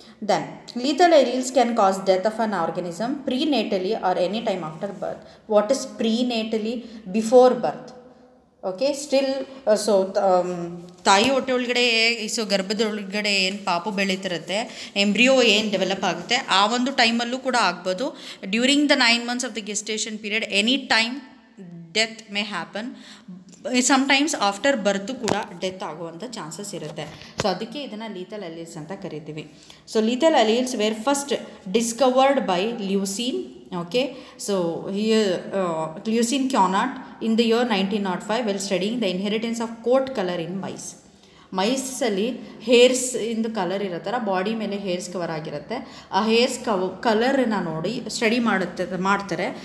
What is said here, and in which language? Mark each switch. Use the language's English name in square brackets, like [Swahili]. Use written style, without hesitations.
[English] Then lethal alleles can cause death of an organism prenatally or any time after birth. What is prenatally? Before birth. [Kannada] Okay, still so ತಾಯಿ ಹೊಟ್ಟೆ ಒಳಗಡೆ, so ಗರ್ಭದೊಳಗಡೆ ಏನು ಪಾಪು ಬೆಳೀತಿರುತ್ತೆ, embryo ಏನು develop ಆಗುತ್ತೆ, ಆ ಒಂದು ಟೈಮಲ್ಲೂ ಕೂಡ ಆಗ್ಬೋದು. [English] During the 9 months of the gestation period any time death may happen. Sometimes after birth [Kannada] ಕೂಡ ಡೆತ್ ಆಗುವಂಥ ಚಾನ್ಸಸ್ ಇರುತ್ತೆ. ಸೊ ಅದಕ್ಕೆ ಇದನ್ನು ಲೀಥಲ್ ಅಲೀಲ್ಸ್ ಅಂತ ಕರಿತೀವಿ. [English] So lethal alleles were first discovered by Lucien. Okay, so here Leucine Conant in the year 1905 while studying the inheritance of coat color in mice. [Kannada] ಮೈಸಲ್ಲಿ hairs into colour ಇರುತ್ತಲ್ಲ, body ಮೇಲೆ hairs cover ಆಗಿರುತ್ತೆ. ಆ hairs ಕಲರನ್ನ ನೋಡಿ study ಮಾಡ್ತಾರೆ.